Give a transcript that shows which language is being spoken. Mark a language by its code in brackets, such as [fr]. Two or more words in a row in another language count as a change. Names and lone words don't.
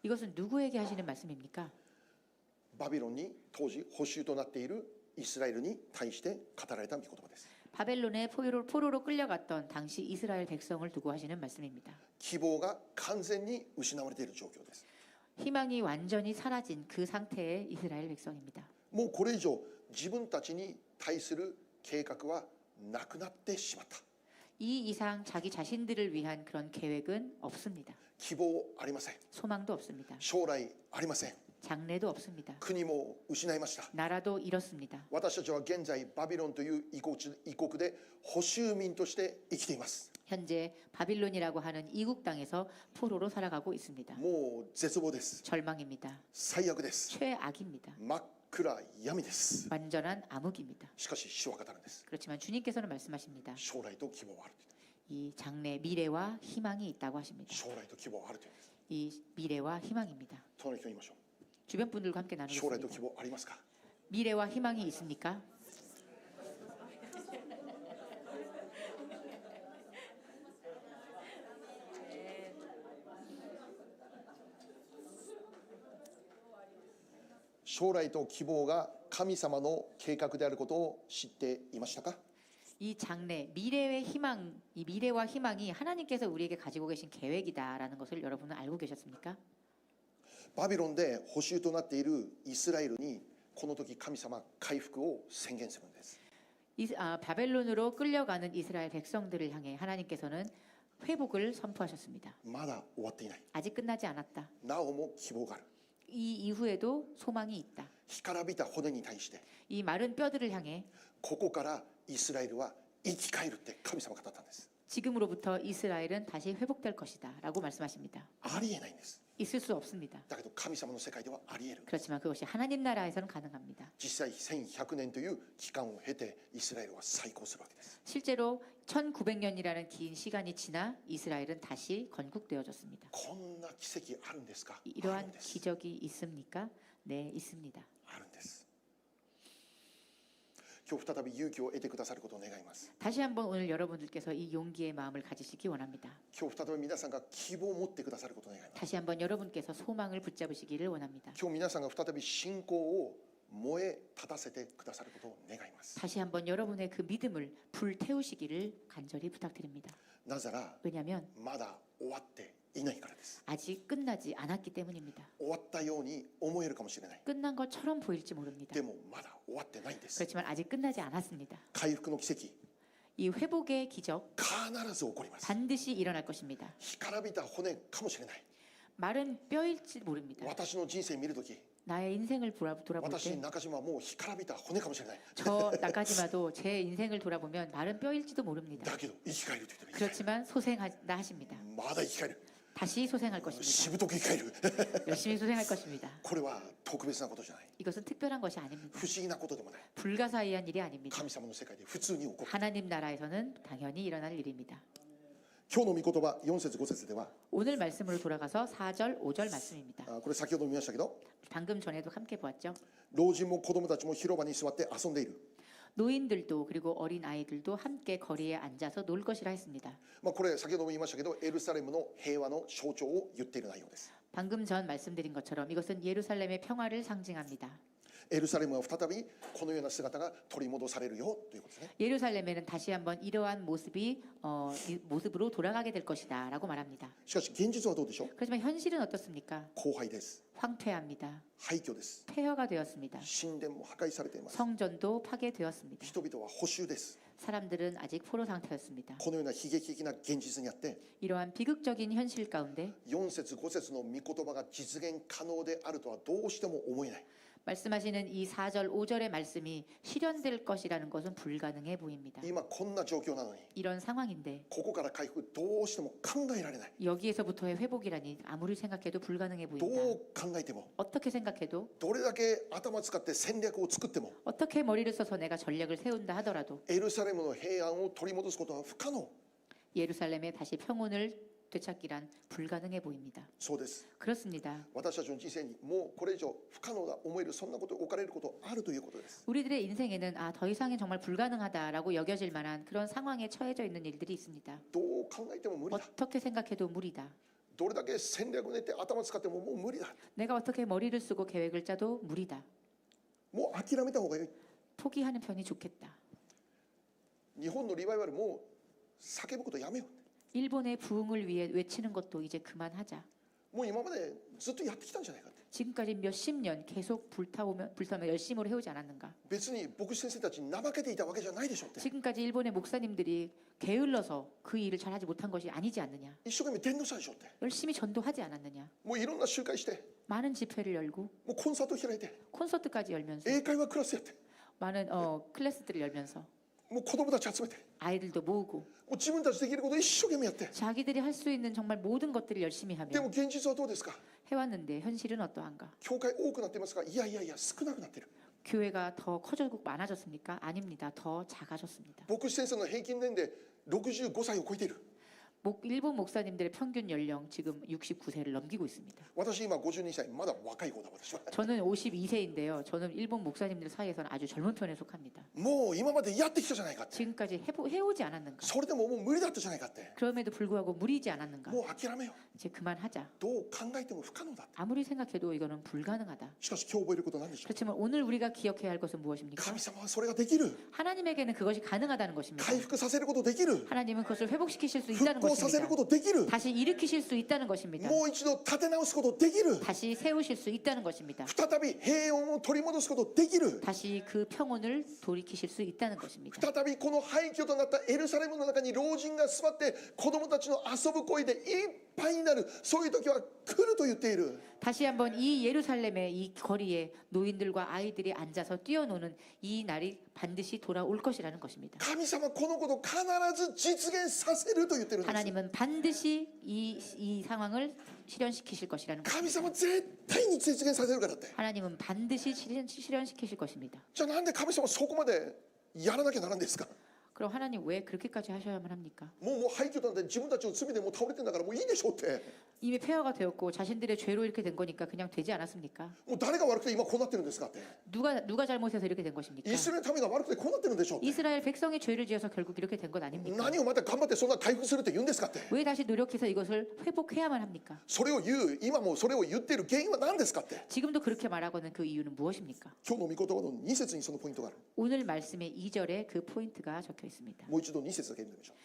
[ko] 이것은 누구에게 하시는 말씀입니까? [ja] バビロンに当時捕囚となっているイスラエルに対して語られた御言葉です。 [ko] 바벨론의 포로로 끌려갔던 당시 이스라엘 백성을 두고 하시는 말씀입니다. [ja] 希望が完全に失われている状況です。 [ko] 희망이 완전히 사라진 그 상태의 이스라엘 백성입니다. [ja] もうこれ以上自分たちに対する計画はなくなってしまった。 [ko] 이 이상 자기 자신들을 위한 그런 계획은 없습니다. [ja] 希望ありません。 [ko] 소망도 없습니다. [ja] 将来ありません。 [ko] 장래도 없습니다. [ja] 国も失いました。 [ko] 나라도 잃었습니다. [ja] 私たちは現在バビロンという異国で捕囚民として生きています。 [ko] 현재 바빌론이라고 하는 이국 땅에서 포로로 살아가고 있습니다. [ja] もう絶望です。 [ko] 절망입니다. [ja] 最悪です。 [ko] 최악입니다. [ja] 真っ暗闇です。 [ko] 완전한 암흑입니다. [ja] しかし主は語るんです。 [ko] 그렇지만 주님께서는 말씀하십니다. [ja] 将来と希望はある。 [ko] 이 장래 미래와 희망이 있다고 하십니다. [ja] 将来と希望はあるというんです。 [ko] 이 미래와 희망입니다. [ja] 隣の人に言いましょ [ko] 주변 분들과 함께 [ja] う。将来と希 [ko] 나누겠습니다. [ja] 望ありますか。 [ko] 미래와 희망이 있습니까? [ja] 「将来と希望が神様の計画であることを知っていましたか。 [ko] 이 장래, 미래의 희망, 이 미래와 희망이 하나님께서 우리에게 가지고 계신 계획이다라는 것을 여러분은 알고 계셨습니까? [ja] バビロンで捕囚となっているイスラエルにこの時神様回復を宣言するんです。 [ko] 바벨론으로 끌려가는 이스라엘 백성들을 향해 하나님께서는 회복을 선포하셨습니다. [ja] まだ終わっていない。 [ko] 아직 끝나지 않았다. [ja] なおも希望がある。 [ko] 이 이후에도 소망이 있다. [ja] 干からびた骨に対して [ko] 이 마른 뼈들을 향해 [ja] ここからイスラエルは生き返るって神様が語ったんです。 [ko] 지금으로부터 이스라엘은 다시 회복될 것이다 라고 말씀하십니다. [ja] ありえないんです。 [ko] 있을 수 없습니다. [ja] だけど神様の世界ではありえる。 [ko] 그렇지만 그것이 하나님 나라에서는 가능합니다. [ja] 実際1100年という期間を経てイスラエルは再興するわけです。 [ko] 실제로 1900년이라는 긴 시간이 지나 이스라엘은 다시 건국되어졌습니다. [ja] こんな奇跡あるんですか。あるん [ko] 이러한 [ja] です。 [ko] 기적이 있습니까? 네, 있습니다. [ja] あるんです。今日再び勇気を得てくださることを願います。 [ko] 다시 한번 오늘 여러분들께서 이 용기의 마음을 가지시기 원합니다. [ja] 今日再び皆さんが希望を持ってくださることを願います。 [ko] 다시 한번 여러분께서 소망을 붙잡으시기를 원합니다. [ja] 今日皆さんが再び信仰を燃え立たせてくださることを願います。 [ko] 다시 한번 여러분의 그 믿음을 불태우시기를 간절히 부탁드립니다. [ja] なぜなら [ko] 왜냐하면 [ja] まだ終わっていないからです。 [ko] 아직 끝나지 않았기 때문입니다. [ja] 終わったように思えるかもしれない。 [ko] 끝난 것처럼 보일지 모릅니다. [ja] でもまだ終わってないんです。 [ko] 그렇지만 아직 끝나지 않았습니다. [ja] 回復の奇跡 [ko] 이 회복의 기적 [ja] 必ず起こります。 [ko] 반드시 일어날 것입니다. [ja] 干からびた骨かもしれない。 [ko] 마른 뼈일지 모릅니다. [ja] 私の人生見るとき、 [ko] 나의 인생을 돌아볼 [ja] 私 [ko] 때 [ja] 中島はもう干からびた骨かもしれない。 [ko] 저 나까지마도 제 인생을 돌아보면 마른 뼈일지도 모릅니다. [ja] だけど生き返ると言ってる。 [ko] 그렇지만 소생한다 하십니다. [ja] まだ生き返る。 [ko] 다시 소생할 것입니다. [ja] しぶとく生き返る。 [ko] 열심히 소생할 것입니다. [ja] これは特別なことじゃない。 [ko] 이것은 특별한 것이 아닙니다. [ja] 不思議なことでもない。 [ko] 불가사의한 일이 아닙니다. [ja] 神様の世界で普通に起こる。 [ko] 하나님 나라에서는 당연히 일어날 일입니다. [ja] 今日の御言葉4節5節では、 [ko] 오늘 말씀으로 돌아가서 4절, 5절 말씀입니다. [ja] これ先ほど見ましたけど、 [ko] 방금 전에도 함께 보았죠. [ja] 老人も子供たちも広場に座って遊んでいる。 [ko] 노인들도 그리고 어린 아이들도 함께 거리에 앉아서 놀 것이라 했습니다. [ja] これ先ほども言いましたけど、エルサレムの平和の象徴を言っている内容です。 [ko] 방금 전 말씀드린 것처럼 이것은 예루살렘의 평화를 상징합니다. [ja] エルサレムは再びこのような姿が取り戻されるよということですね。 [ko] 예루살렘에는 다시 한번 이러한 모습이 모습으로 돌아가게 될 것이다라고 말합니다. [ja] しかし現実はどうでしょう。 [ko] 그렇지만 현실은 어떻습니까? [ja] 荒廃です。 [ko] 황폐합니다. [ja] 廃墟です。 [ko] 폐허가 되었습니다. [ja] 神殿も破壊されています。 [ko] 성전도 파괴되었습니다. [ja] 人々は捕囚です。 [ko] 사람들은 아직 포로 상태였습니다. [ja] このような悲劇的な現実にあって、 [ko] 이러한 비극적인 현실 가운데 [ja] 4 節5節の御言葉が実現可能であるとはどうしても思えない。 [ko] 말씀하시는 이 4절 5절의 말씀이 실현될 것이라는 것은 불가능해 보입니다. [ja] 今こんな状況なのに、 [ko] 이런 상황인데 [ja] ここから回復どうしても考えられない。 [ko] 여기에서부터의 회복이라니 아무리 생각해도 불가능해 [ja] ど [ko] 보인다. [ja] う考えても、 [ko] 어떻게 생각해도 [ja] どれだけ頭使って戦略を作っても、 [ko] 어떻게 머리를 써서 내가 전략을 세운다 하더라도 [ja] エルサレムの平安を取り戻すことは不可能。 [ko] 예루살렘에 다시 평온을 되찾기란 불가능해 보입니다. [ja] そうです。 [ko] 그렇습니다. [ja] 私たちの人生にもうこれ以上不可能だ思えるそんなことを置かれることあるということです。 [ko] 우리들의 인생에는 더 이상은 정말 불가능하다라고 여겨질 만한 그런 상황에 처해져 있는 일들이 있습니다. [ja] どう考えても無理だ。 [ko] 어떻게 생각해도 무리다. [ja] どれだけ戦略を練って頭使ってももう無理だ。 [ko] 내가 어떻게 머리를 쓰고 계획을 짜도 무리다. [ja] もう諦めた方がいい。 [ko] 포기하는 편이 좋겠다. [ja] 日本のリバイバルもう叫ぶことやめよう。 [ko] 일본의 부흥을 위해 외치는 것도 이제 그만하자. [ja] もう今までずっとやってきたんじゃないかって。 [ko] 지금까지 몇십 년 계속 불타오며 열심으로 해오지 않았는가. [ja] 別に牧師先生たちに怠けていたわけじゃないでしょって。 [ko] 지금까지 일본의 목사님들이 게을러서 그 일을 잘하지 못한 것이 아니지 않느냐. [ja] 一生懸命伝道したでしょって。 [ko] 열심히 전도하지 않았느냐. [ja] もういろんな集会して、 [ko] 많은 집회를 열고 [ja] もうコンサート開いて、 [ko] 콘서트까지 열면서 [ja] 英会話クラスやって、 [ko] 많은 클래스들을 열면서 [ja] もう子供たち集めて、 [ko] 아이들도 모으고 [ja] もう自分たちできることを一生懸命やって。 [ko] 자기들이 할 수 있는 정말 모든 것들을 열심히 [ja] で [ko] 하며 [ja] も現実はどうですか。 [ko] 해왔는데 현실은 어떠한가? [ja] 教会多くなってますが、いやいやいや少なくなってる。 [ko] 교회가 더 커졌고 많아졌습니까? 아닙니다. 더 작아졌습니다. [ja] 牧師先生の平均年齢65歳を超えている。 [ko] 일본 목사님들의 평균 연령 지금 69세를 넘기고 있습니다. [ja] 私今52歳、まだ若い方だ私は。 [ko] 저는 52세인데요. 저는 일본 목사님들 사이에서는 아주 젊은 편에 속합니다. [ja] もう今までやってきたじゃないかって。 [ko] 지금까지 해오지 않았는가? [ja] それでももう無理だったじゃないかって。 [ko] 그럼에도 불구하고 무리지 않았는가? [ja] もう諦めよう。 [ko] 이제 그만하자. [ja] どう考えても不可能だ。 [ko] 아무리 생각해도 이거는 불가능하다. [ja] しかし今日覚えることなんでしょう。 [ko] 그렇지만 오늘 우리가 기억해야 할 것은 무엇입니까? [ja] 神様はそれができる。 [ko] 하나님에게는 그것이 가능하다는 것입니다. [ja] 回復させることできる。 [ko] 하나님은 그것을 회복시키실 수 [ja] 復 [ko] 있다는 [ja] 興させる [ko] 것입니다. [ja] ことできる。 [ko] 다시 일으키실 수 있다는 것입니다. [ja] もう一度立て直すことできる。 [ko] 다시 세우실 수 있다는 것입니다. [ja] 再び平穏を取り戻すことできる。 [ko] 다시 그 평온을 돌이키실 수 있다는 것입니다. [ja] 再びこの廃墟となったエルサレムの中に老人が座って子供たちの遊ぶ声でいっぱいになる。そういう時は来ると言っている。 [ko] 다시 한번 이 예루살렘의 이 거리에 노인들과 아이들이 앉아서 뛰어노는 이 날이 반드시 돌아올 것이라는 것입니다. [ja] 神様このことを必ず実現させると言ってるんです。 [ko] 하나님은 반드시 이 상황을 실현시키실 것이라는 [ja] 神 [ko] 것입니다. [ja] 様絶対に実現させるからって。 [ko] 하나님은 반드시 실현시키실 것입니다. [ja] じゃあなんで神様そこまでやらなきゃならんですか。 [ko] 그럼 하나님 왜 그렇게까지 하셔야만 합니까? [ja] もう廃墟なんて自分たちの罪でもう倒れてんだからもういいでしょうって [ko] 이미 폐허가 되었고 자신들의 죄로 이렇게 된 거니까 그냥 되지 않았습니까? [ja] もう誰が悪くて今こうなってるんですかって [ko] 누가 잘못해서 이렇게 된 것입니까? [ja] イスラエルの民が悪くてこうなってるんでしょうって [ko] 이스라엘 백성이 죄를 지어서 결국 이렇게 된 것 아닙니까? [ja] 何をまた頑張ってそんな回復するって言うんですかって [ko] 왜 다시 노력해서 이것을 회복해야만 합니까? [ja] それを言う今もそれを言っている原因は何ですかって [ko] 지금도 그렇게 말하고는 그 이유는 무엇입니까? [ja] 今日の御言葉の2節にそのポイントがある [ko] 오늘 말씀의 2절에 그 포인트가 적혀 있습니다. [ja] もう一度2節だけ読んでみましょう